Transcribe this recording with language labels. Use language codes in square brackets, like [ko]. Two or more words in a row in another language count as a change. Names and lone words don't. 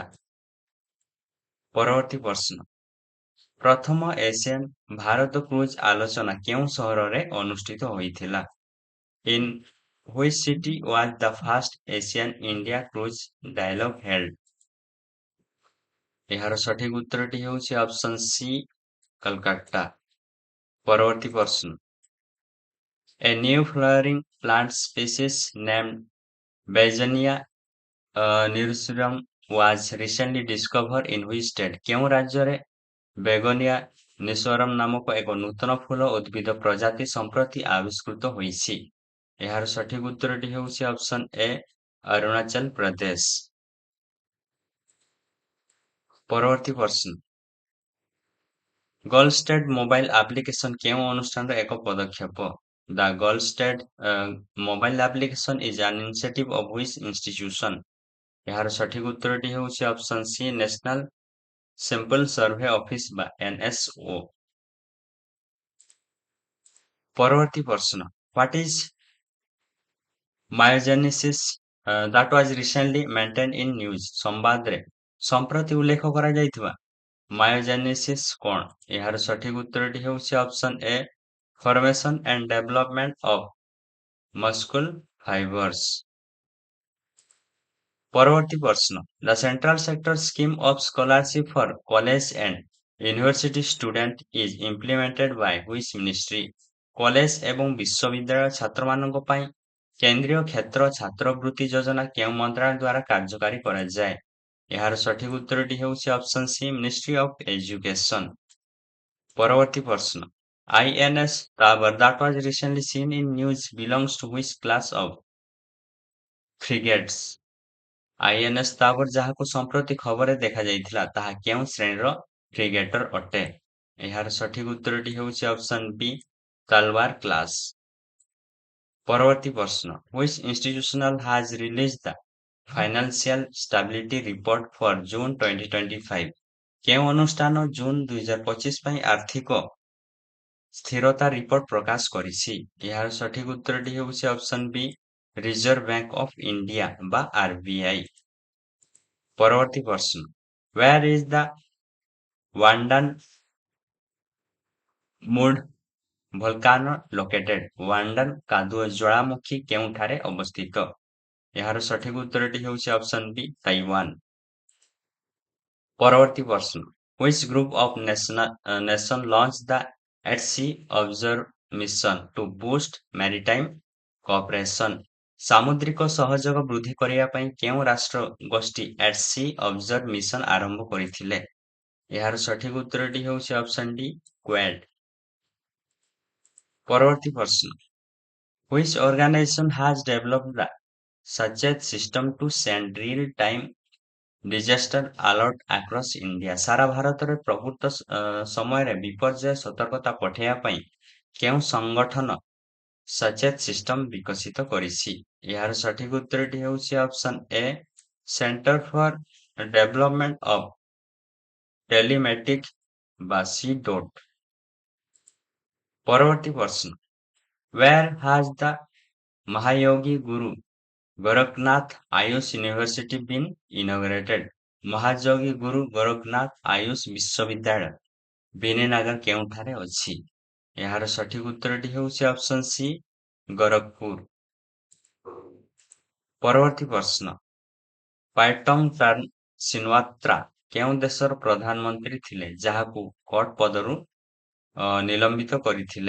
[or] ପରବର୍ତ୍ତୀ ପ୍ରଶ୍ନ, ପ୍ରଥମ ଏସିଆନ ଭାରତ କ୍ରୁଜ ଆଲୋଚନା କେଉଁ ସହରରେ ଅନୁଷ୍ଠିତ ହୋଇଥିଲା? [en] In which city was the first Asian India cruise dialogue held? [or] ଏହାର ସଠିକ ଉତ୍ତରଟି ହେଉଛି [en] option C [or] କଲକାତା। ପରବର୍ତ୍ତୀ ପ୍ରଶ୍ନ, [en] A new flowering plant species named Begonia nirsurum was recently discovered in which state? [or] କେଉଁ ରାଜ୍ୟରେ ବେଗୋନିଆ ନିସୋରମ ନାମକ ଏକ ନୂତନ ଫୁଲ ଉଦ୍ଭିଦ ପ୍ରଜାତି ସମ୍ପ୍ରତି ଆବିଷ୍କୃତ ହୋଇଛି? ଏହାର ସଠିକ ଉତ୍ତରଟି ହେଉଛି [en] option A [or] ଅରୁଣାଚଳ ପ୍ରଦେଶ। ପରବର୍ତ୍ତୀ ପ୍ରଶ୍ନ, ଗୋଲ୍ଡ ଷ୍ଟାଣ୍ଡ ମୋବାଇଲ ଆପ୍ଲିକେସନ କେଉଁ ଅନୁଷ୍ଠାନର ଏକ ପଦକ୍ଷେପ? [en] The Gold State mobile application is an initiative of which institution? [or] ଏହାର ସଠିକ ଉତ୍ତରଟି ହେଉଛି [en] option C National Sample Survey Office [or] ବା NSO। ପରବର୍ତ୍ତୀ ପ୍ରଶ୍ନ, [en] What is myogenesis that was recently maintained in news? [or] ସମ୍ବାଦରେ ସମ୍ପ୍ରତି ଉଲ୍ଲେଖ କରାଯାଇଥିବା ମାୟୋଜେନେସିସ୍ କଣ? ଏହାର ସଠିକ ଉତ୍ତରଟି ହେଉଛି [en] option A formation and development of muscle fibers. [or] ପରବର୍ତ୍ତୀ ପ୍ରଶ୍ନ [en] The central sector scheme of scholarship for college and university student is implemented by which ministry? [or] କଲେଜ ଏବଂ ବିଶ୍ୱବିଦ୍ୟାଳୟ ଛାତ୍ରମାନଙ୍କ ପାଇଁ କେନ୍ଦ୍ରୀୟ କ୍ଷେତ୍ର ଛାତ୍ରବୃତ୍ତି ଯୋଜନା କେଉଁ ମନ୍ତ୍ରଣାଳୟ ଦ୍ୱାରା କାର୍ଯ୍ୟକାରୀ କରାଯାଏ? ଏହାର ସଠିକ ଉତ୍ତରଟି ହେଉଛି [en] option C Ministry of Education. [or] ପରବର୍ତ୍ତୀ ପ୍ରଶ୍ନ [en] INS Tower that was recently seen in news belongs to which class of frigates? [or] INS ତାବର ଯାହାକୁ ସମ୍ପ୍ରତି ଖବରରେ ଦେଖାଯାଇଥିଲା ତାହା କେଉଁ ଶ୍ରେଣୀର ଫ୍ରିଗେଟର ଅଟେ? ଏହାର ସଠିକ ଉତ୍ତରଟି ହେଉଛି [en] option B Talwar class. [or] ପରବର୍ତ୍ତୀ ପ୍ରଶ୍ନ [en] Which institutional has released the financial stability report for June 2025? [or] କେଉଁ ଅନୁଷ୍ଠାନ ଜୁନ 2025 ପାଇଁ ଆର୍ଥିକ ସ୍ଥିରତା ରିପୋର୍ଟ ପ୍ରକାଶ କରିଛି? ଏହାର ସଠିକ ଉତ୍ତରଟି ହେଉଛି [en] option B Reserve Bank of India [or] ବା RBI। ପରବର୍ତ୍ତୀ ପ୍ରଶ୍ନ [en] Where is the Wandan Mud volcano located? [or] ୱାଣ୍ଡାନ କାଦୁଅ ଜ୍ୱାଳାମୁଖୀ କେଉଁଠାରେ ଅବସ୍ଥିତ? ଏହାର ସଠିକ ଉତ୍ତରଟି ହେଉଛି [en] option B [or] ତାଇୱାନ। ପରବର୍ତ୍ତୀ ପ୍ରଶ୍ନ [en] Which group of nation launched the at sea observe mission to boost maritime cooperation? [or] ସାମୁଦ୍ରିକ ସହଯୋଗ ବୃଦ୍ଧି କରିବା ପାଇଁ କେଉଁ ରାଷ୍ଟ୍ର ଗୋଷ୍ଠୀ [en] at sea observe mission [or] ଆରମ୍ଭ କରିଥିଲେ? ଏହାର ସଠିକ ଉତ୍ତରଟି ହେଉଛି [en] option D [or] କ୍ୱାଡ୍। ପରବର୍ତ୍ତୀ ପ୍ରଶ୍ନ [en] Which organization has developed the Sachet system to send real-time disaster alert across India? [or] ସାରା ଭାରତରେ ପ୍ରକୃତ ସମୟରେ ବିପର୍ଯ୍ୟୟ ସତର୍କତା ପଠାଇବା ପାଇଁ କେଉଁ ସଂଗଠନ ସଚେତ ସିଷ୍ଟମ ବିକଶିତ କରିଛି? ଏହାର ସଠିକ ଉତ୍ତରଟି ହେଉଛି [en] option A Centre for Development of Telematic [or] ବା CDOT। ପରବର୍ତ୍ତୀ ପ୍ରଶ୍ନ [en] Where has the Mahayogi Guru Goraknath Ayush University been inaugurated? [or] ମହାଯୋଗୀ ଗୁରୁ ଗୋରଖନାଥ ଆୟୁଷ ବିଶ୍ୱବିଦ୍ୟାଳୟ ବିନୀନଗର କେଉଁଠାରେ ଅଛି? ଏହାର ସଠିକ ଉତ୍ତରଟି ହେଉଛି [en] option C [or] ଗୋରଖପୁର। ପରବର୍ତ୍ତୀ ପ୍ରଶ୍ନ ପାଇଟମ ସିନୱାତ୍ରା କେଉଁ ଦେଶର ପ୍ରଧାନମନ୍ତ୍ରୀ ଥିଲେ ଯାହାକୁ କୋର୍ଟ ପଦରୁ ନିଲମ୍ବିତ କରିଥିଲେ?